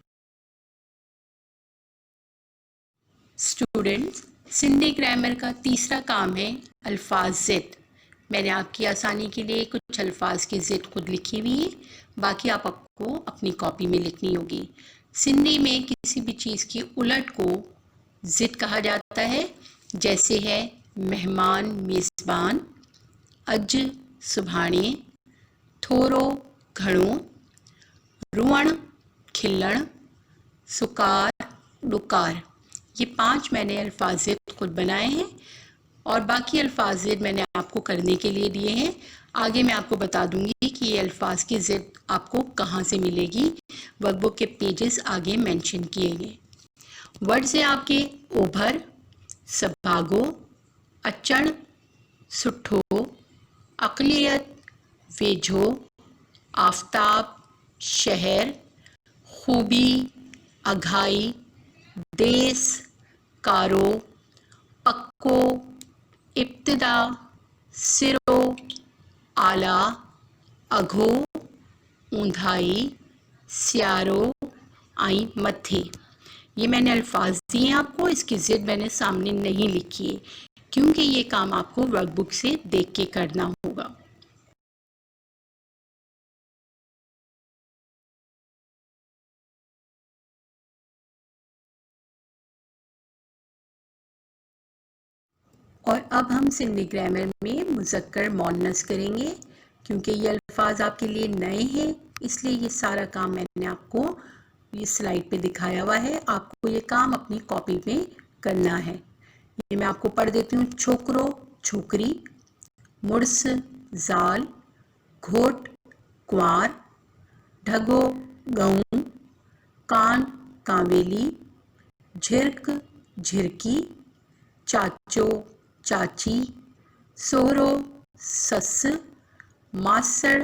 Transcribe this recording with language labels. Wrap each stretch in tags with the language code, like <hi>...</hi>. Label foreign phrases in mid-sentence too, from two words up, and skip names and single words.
<ur>اسٹوڈنٹس، سندھی گرامر کا تیسرا کام ہے الفاظ ضد. میں نے آپ کی آسانی کے لیے کچھ الفاظ کی ضد خود لکھی ہوئی ہے، باقی آپ کو اپنی کاپی میں لکھنی ہوگی. سندھی میں کسی بھی چیز کی الٹ کو ضد کہا جاتا ہے، جیسے ہے</ur> <sd>मेहमान मेज़बान, अज सुभाणे, थोरो घणो, रुअण खिलण, सुकार डुकार।</sd> <ur>یہ 5 میں نے الفاظ خود بنائے ہیں اور باقی الفاظ میں نے آپ کو کرنے کے لیے دیے ہیں. آگے میں آپ کو بتا دوں گی کہ یہ الفاظ کی ضد آپ کو کہاں سے ملے گی. ورک بک کے پیجز آگے مینشن کیے گئے. ورڈز ہیں آپ کے</ur> <sd>ओभर, सभागो, अचण, सुठो, अक़लियत, वेझो, आफ़ताब, शहर, खूबी, अघाई, देस, कारो, पक्को, इब्तिदा, सिरो, आला, अघो, ऊंधाई, सियारो, आई मथे।</sd> <ur>یہ میں نے الفاظ دیے ہیں آپ کو، اس کی ضد میں نے سامنے نہیں لکھی ہے کیونکہ یہ کام آپ کو ورک بک سے دیکھ کے کرنا ہوگا. اور اب ہم سندھی گرامر میں مذکر مؤنث کریں گے. کیونکہ یہ الفاظ آپ کے لیے نئے ہیں، اس لیے یہ سارا کام میں نے آپ کو یہ سلائیڈ پے دکھایا ہوا ہے. آپ کو یہ کام اپنی کاپی میں کرنا ہے. یہ میں آپ کو پڑھ دیتی ہوں.</ur> <sd>छोकरो छोकरी, मुड़स ज़ाल, घोट कुंवार, ढगो गऊं, कान कांवेली, झिरक झिरकी, चाचो चाची, सोहरो सस, मासड़</sd>